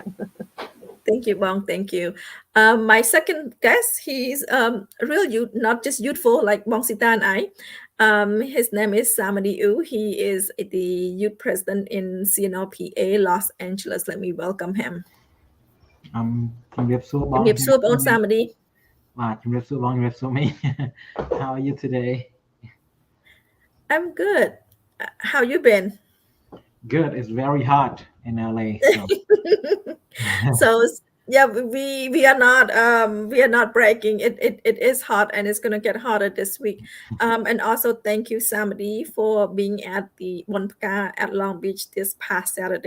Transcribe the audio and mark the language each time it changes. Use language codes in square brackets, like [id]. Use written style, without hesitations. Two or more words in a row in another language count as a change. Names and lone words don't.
[en] Thank you, Bong. Thank you. My second guest, he's real youth, not just youthful like Bong Sita and I. His name is Samady. He is the youth president in CNRP-A Los Angeles. Let me welcome him. [km] ជំរាបសួរបង ជំរាបសួរបង Samady. បាទជំរាបសួរបងជំរាបសួរមី [en] How are you today? I'm good. How you been? Good. It's very hot in LA. So yeah, we are not bragging. It is hot and it's gonna get hotter this week. And also thank you, Samady, for being at the Wonpka at Long Beach this past Saturday.